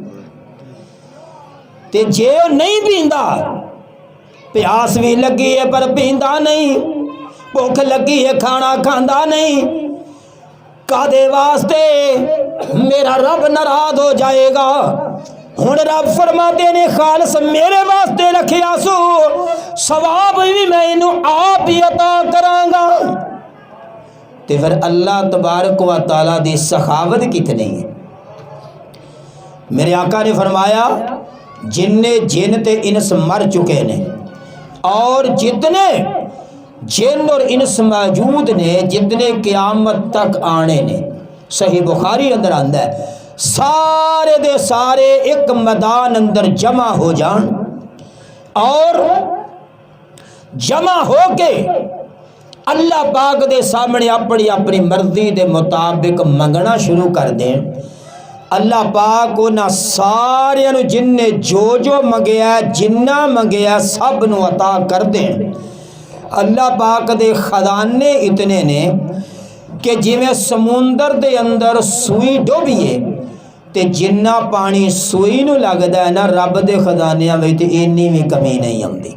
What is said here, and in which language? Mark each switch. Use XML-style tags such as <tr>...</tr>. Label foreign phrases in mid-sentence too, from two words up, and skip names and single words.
<pa>تے جے او نہیں پیندا، پیاس وی لگی ہے پر پیندا نہیں، بھکھ لگی ہے کھانا کھاندا نہیں، کاہدے واسطے? میرا رب ناراض ہو جائے گا. ہن رب فرماتے نیں خالص میرے واسطے رکھیا سو، ثواب وی میں اینوں آپ ہی عطا کراں گا. تے فیر اللہ تبارک و تعالیٰ دی سخاوت کتنی ہے. میرے آقا نے فرمایا جنے جن تے انس مر چکے نیں اور جتنے جن اور انس موجود نیں، جتنے قیامت تک آنے نیں، صحیح بخاری اندر آندا ہے، سارے دے سارے اک میدان اندر جمع ہو جان اور جمع ہو کے اللہ پاک دے سامنے اپنی اپنی مرضی دے مطابق منگنا شروع کر دین. اللہ پاک اونہاں ساریاں نوں جنے جو جو منگیا، جنا منگیا، سب نوں عطا کر دین. اللہ پاک دے خزانے اتنے نیں کہ جویں سمندر دے اندر سوئی ڈوبیے تے جنا پانی سوئی نوں لگدا ہے نا، رب دے خزانیاں وچ اینی وی کمی نہیں آؤندی.</pa>